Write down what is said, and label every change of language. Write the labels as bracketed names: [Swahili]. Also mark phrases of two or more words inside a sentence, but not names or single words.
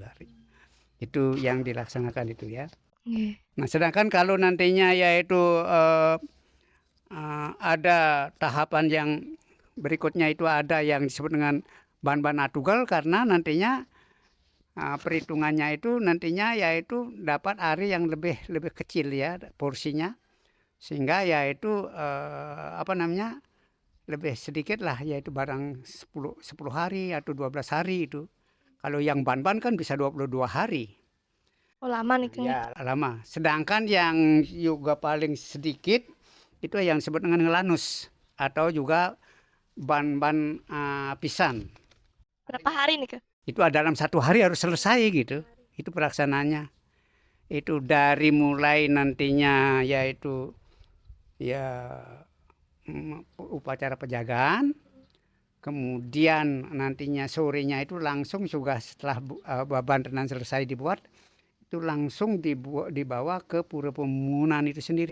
[Indonesian] Itu yang dilaksanakan itu ya. Nah, sedangkan kalau nantinya yaitu ada tahapan yang berikutnya itu ada yang disebut dengan ban-ban atugal karena nantinya perhitungannya itu nantinya yaitu dapat ari yang lebih lebih kecil ya porsinya, sehingga yaitu lebih sedikit lah, yaitu barang 10 hari atau 12 hari itu. Kalau yang ban-ban kan bisa 22 hari. Oh, lama nih Kang. Ya, lama. Sedangkan yang juga paling sedikit itu yang disebut dengan ngelanus atau juga ban-ban pisan. Berapa hari nih Kang? Itu dalam 1 hari harus selesai gitu. Itu pelaksanaannya. Itu dari mulai nantinya yaitu ya upacara penjagaan, kemudian nantinya sorenya itu langsung juga setelah bantenan selesai dibuat, itu langsung dibawa ke pura pemunan itu sendiri.